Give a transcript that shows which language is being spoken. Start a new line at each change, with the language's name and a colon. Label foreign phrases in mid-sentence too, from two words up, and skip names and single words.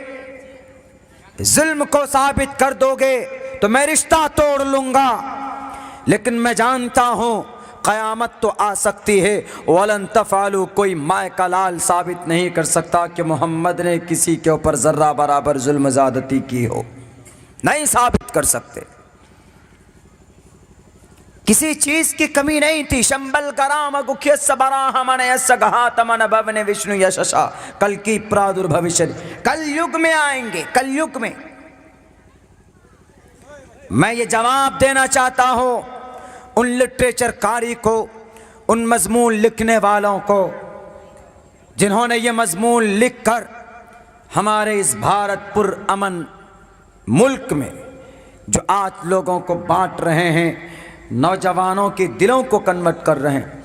Urdu: ظلم کو ثابت کر دو گے تو میں رشتہ توڑ لوں گا، لیکن میں جانتا ہوں قیامت تو آ سکتی ہے،
Arabic: وَلَن تَفْعَلُوا
Urdu: کوئی مائے کا لال ثابت نہیں کر سکتا کہ محمد نے کسی کے اوپر ذرہ برابر ظلم زیادتی کی ہو، نہیں ثابت کر سکتے، کسی چیز کی کمی نہیں تھی۔
Sanskrit: शम्भल ग्राम गखिस ब्राह्मण यस गहात्मन भवन विष्णु यशसा कल की प्रादुर भविष्यति,
Urdu: کل یگ میں آئیں گے، کل یگ میں۔ میں یہ جواب دینا چاہتا ہوں ان لٹریچر کاری کو، ان مضمون لکھنے والوں کو جنہوں نے یہ مضمون لکھ کر ہمارے اس بھارت پر امن ملک میں جو آج لوگوں کو بانٹ رہے ہیں، نوجوانوں کے دلوں کو کنورٹ کر رہے ہیں۔